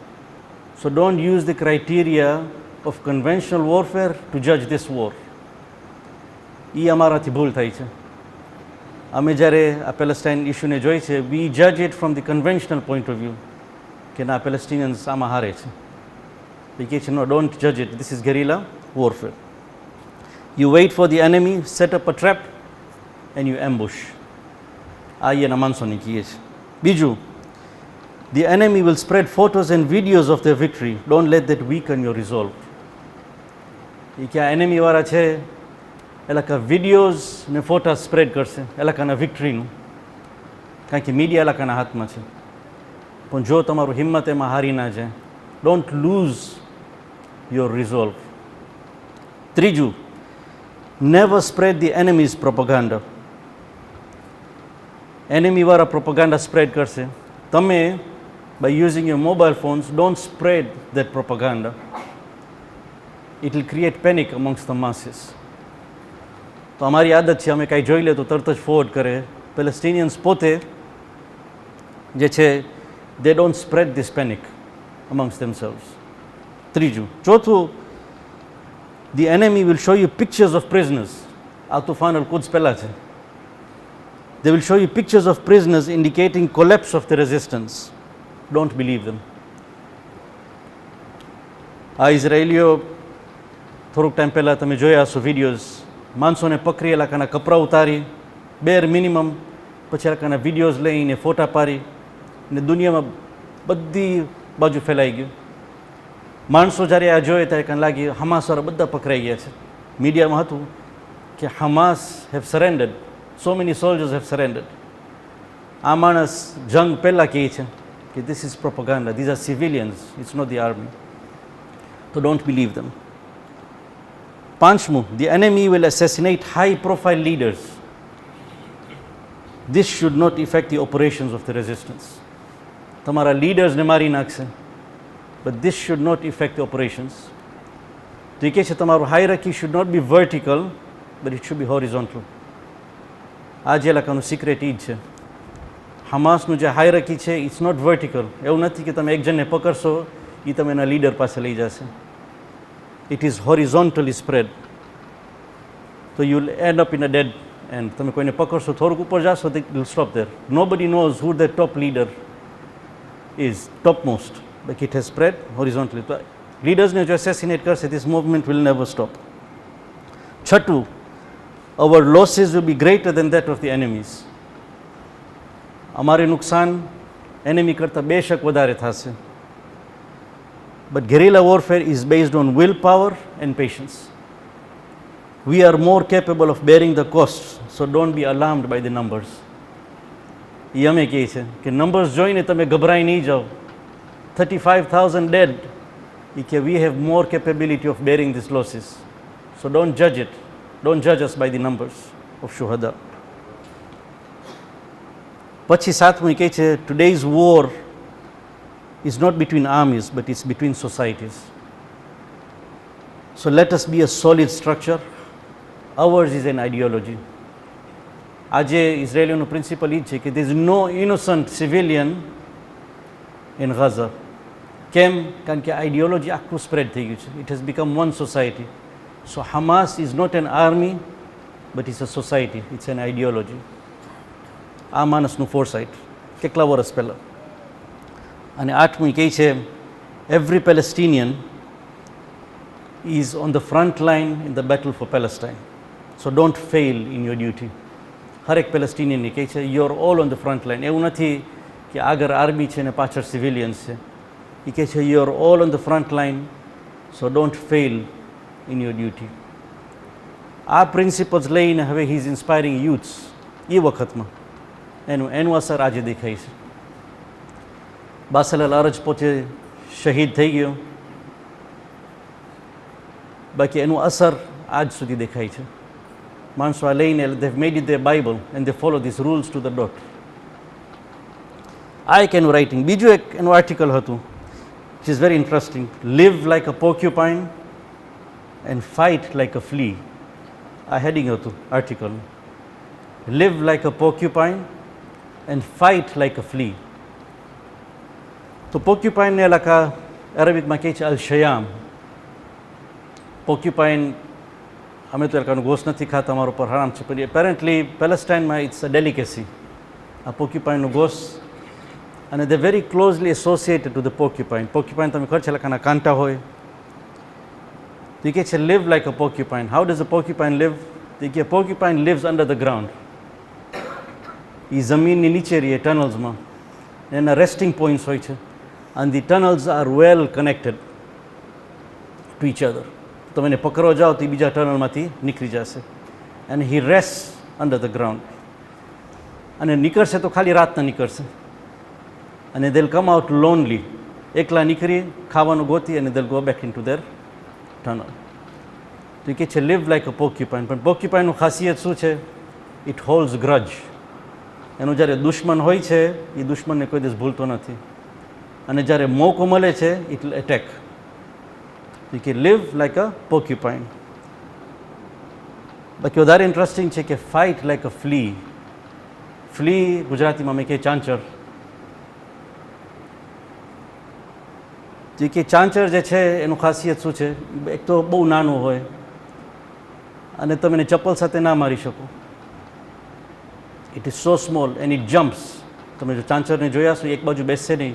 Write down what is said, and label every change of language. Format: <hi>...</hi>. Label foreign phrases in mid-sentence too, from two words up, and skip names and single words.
<en>So don't use the criteria of conventional warfare to judge this war.</en> <gu>એ અમારાથી ભૂલ થાય છે. અમે જ્યારે આ પેલેસ્ટાઇન ઇસ્યુને જોઈ છે,</gu> <en>we judge it from the conventional point of view,</en> <gu>કે ના પેલેસ્ટિનિયન્સ આમાં હારે છે. એ કહે છે</gu> <en>no, don't judge it, this is guerrilla warfare. You wait for the enemy, set up a trap and you ambush.</en> <gu>આ એના માણસોની કીએ છે. બીજું,</gu> <en>the enemy will spread photos and videos of their victory. Don't let that weaken your resolve.</en> <gu>એ કે આ એનિમી વાળા છે એ લોકો વિડીયોઝ ને ફોટા સ્પ્રેડ કરશે એ લોકોના વિક્ટરીનું, કારણ કે મીડિયા એ લોકોના હાથમાં છે. પણ જો તમારું હિંમત એમાં હારી ના જાય,</gu> <en>don't lose your resolve. ત્રીજું, never spread the enemy's propaganda.</en> <gu>એનિમીવાળા પ્રોપોગાન્ડા સ્પ્રેડ કરશે, તમે</gu> <en>by using your mobile phones, don't spread that propaganda. It will create panic amongst the masses.</en> <gu>તો અમારી આદત છે, અમે કાંઈ જોઈ લે તો તરત જ ફોરવર્ડ કરે. પેલેસ્ટિનિયન્સ પોતે જે છે,</gu> <en>they don't spread this panic amongst themselves.</en> <gu>ત્રીજું. ચોથું,</gu> <en>the enemy will show you pictures of prisoners.</en> <gu>આ તુફાન અલ કુદ્સ પહેલાં છે.</gu> <en>They will show you pictures of prisoners indicating collapse of the resistance. Don't believe them.</en> <gu>આ ઇઝરાયેલીઓ થોડુંક ટાઈમ પહેલાં તમે જોયા હશો વિડીયોઝ, માણસોને પકડી એ લોકોના કપડાં ઉતારી,</gu> <en>bare minimum,</en> <gu>પછી એ લોકોના વિડીયોઝ લઈને ફોટા પાડી ને દુનિયામાં બધી બાજુ ફેલાઈ ગયું. માણસો જ્યારે આ જોઈએ ત્યારે કાંઈ લાગી હમાસવાળા બધા પકડાઈ ગયા છે. મીડિયામાં હતું કે</gu> <en>Hamas have surrendered, so many soldiers have surrendered.</en> <gu>આ માણસ જંગ પહેલાં કહે છે કે</gu> <en>this is propaganda, these are civilians, it's not the army. So don't believe them. પાંચમું, the enemy will assassinate high profile leaders. This should not affect the operations of the resistance.</en> <gu>તમારા લીડર્સને મારી નાખશે,</gu> <en>but this should not affect the operations.</en> <gu>તો એ કહે છે તમારું</gu> <en>hierarchy should not be vertical, but it should be horizontal.</en> <gu>આ જે લોકોનું સિક્રેટ ઈ જ છે. હમાસનું જે હાયરકી છે,</gu> <en>it's not vertical.</en> <gu>એવું નથી કે તમે એક જણને પકડશો એ તમે એના લીડર પાસે લઈ જશે.</gu> <en>It is horizontally spread. તો you will end up in a dead end.</en> <gu>તમે કોઈને પકડશો, થોડુંક ઉપર જશો, તો</gu> <en>will stop there. Nobody knows who the top leader is, top most, but it has spread horizontally.</en> <gu>તો લીડર્સને જો એસેસિનેટ કરશે,</gu> <en>this movement will never stop.</en> <gu>છઠ્ઠું,</gu> <en>our losses will be greater than that of the enemies.</en> <gu>અમારે નુકસાન એનિમી કરતાં બેશક વધારે થશે.</gu> <en>બટ guerrilla warfare is based on willpower and patience. We are more capable of bearing the costs, so don't be alarmed by the numbers.</en> <gu>એ અમે કહે છે કે નંબર્સ જોઈને તમે ગભરાઈ નહીં જાઓ.</gu> <en>35,000 dead.</en> <gu>એ કે</gu> <en>we have more capability of bearing these losses. So don't judge it. Don't judge us by the numbers of shuhada.</en> <gu>પછી સાતમું કહે છે</gu> <en>today's war is not between armies, but it's between societies. So let us be a solid structure. Ours is an ideology.</en> <gu>આજે ઇઝરાયેલીઓનું પ્રિન્સિપલ એ છે કે</gu> <en>there is no innocent civilian in Gaza.</en> <gu>કેમ? કારણ કે આઈડિયોલોજી આખું સ્પ્રેડ થઈ ગયું છે.</gu> <en>It has become one society. So Hamas is not an army, but it's a society. It's an ideology.</en> <gu>આ માણસનું ફોરસાઇટ કેટલા વર્ષ પહેલાં. અને 8મી કહે છે</gu> <en>Every Palestinian is on the front line in the battle for Palestine. So don't fail in your duty.</en> <gu>હર એક પેલેસ્ટિનિયનની કહે છે</gu> <en>you are all on the front line.</en> <gu>એવું નથી કે આગળ આર્મી છે ને પાછળ સિવિલિયન્સ છે. એ કહે છે</gu> <en>you are all on the front line, so don't fail in your duty.</en> <gu>આ પ્રિન્સિપલ્સ લઈને હવે</gu> <en>he is inspiring youths.</en> <gu>એ વખતમાં એનું અસર આજે દેખાય છે. બાસલ અલ અરજ પોતે શહીદ થઈ ગયો, બાકી એનું અસર આજ સુધી દેખાય છે. માણસો આ લઈને</gu> <en>they've made it their Bible and they follow these rules to the dot.</en> <gu>આ એક એનું રાઇટિંગ. બીજું એક એનું આર્ટિકલ હતું</gu> <en>which is very interesting. Live like a porcupine and fight like a flea.</en> <gu>આ હેડિંગ હતું આર્ટિકલ.</gu> <en>Live like a porcupine and fight like a flea.</en> <gu>તો પોર્ક્યુપાઇન ને એલાકા અરેબિકમાં કહે છે અલ શયામ. પોર્ક્યુપાઇન અમે તો એલાકાનું ગોશ નથી ખાતા, અમારો પર હરામ છે, પણ એપેરેન્ટલી પેલેસ્ટાઇનમાં</gu> <en>it's a delicacy</en> <gu>આ પોર્ક્યુપાઇનનું ગોશ.</gu> <en>અને they very closely associated to the porcupine.</en> <gu>પોર્ક્યુપાઇન તમે ખબર છે એલાકાના કાંટા હોય. તો એ કહે છે</gu> <en>live like a porcupine. How does a porcupine live?</en> <gu>તો કે</gu> <en>પોર્ક્યુપાઇન lives under the ground.</en> <gu>એ જમીનની નીચે રહીએ ટનલ્સમાં.</gu> <en>એના resting points</en> <gu>હોય છે</gu> <en>and the tunnels are well connected to each other.</en> <gu>તમે એને પકડવા જાઓ તો એ બીજા ટનલમાંથી નીકળી જશે.</gu> <en>and he rests under the ground.</en> <gu>અને નીકળશે તો ખાલી રાતના નીકળશે.</gu> <en>અને they'll come out lonely.</en> <gu>એકલા નીકળી ખાવાનું ગોતી અને</gu> <en>they'll go back into their tunnel.</en> <gu>તો એ કહે છે</gu> <en>live like a porcupine.</en> <gu>પણ પોર્ક્યુપાઇનનું ખાસિયત શું છે?</gu> <en>it holds grudge.</en> <gu>એનો જ્યારે દુશ્મન હોય છે એ દુશ્મનને કોઈ દિવસ ભૂલતો નથી. અને જ્યારે મોકો મળે છે</gu> <en>it will attack.</en> <gu>યુ કે</gu> <en>live like a porcupine.</en> <gu>બાકી વધારે ઇન્ટરેસ્ટિંગ છે કે</gu> <en>fight like a flea.</en> <gu>ફ્લી ગુજરાતીમાં મેં કહે ચાંચર. જે કે ચાંચર જે છે એનું ખાસિયત શું છે? એક તો બહુ નાનું હોય અને તમે એને ચપ્પલ સાથે ના મારી શકો.</gu> <en>It is so small and it jumps.</en> <gu>તમે જો ચાંચરને જોયા છો એક બાજુ બેસશે નહીં.</gu>